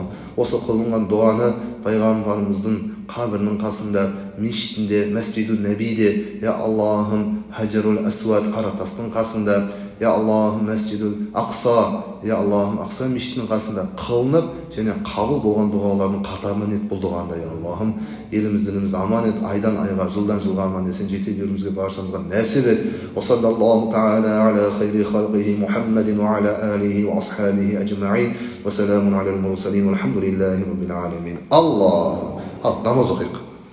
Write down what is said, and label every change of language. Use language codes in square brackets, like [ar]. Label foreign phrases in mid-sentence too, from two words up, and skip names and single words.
[kk] Осы қылынған дұғаны пайғамбарымыздың қабірінің қасында, мешітінде, Мәсжидул Набиде, я Аллахым Хаджарул Асвад қара тастың қасында, я Аллахым Мәсжидул Ақса, я Аллахым Ақса мешітінің қасында қылынып, және қабыл болған дұғалардың қатарынан ет бұл дұғаны, я Аллахым. Елімізді аман ет, айдан айға, жылдан жылға аман есен жете беруімізге баршамызға нәсіп ет. [ar] وصلى الله تعالى على خير خلقه محمد وعلى آله وأصحابه أجمعين. وسلام على المرسلين. والحمد لله رب العالمين. Аллах. [kk] Намаз оқиық.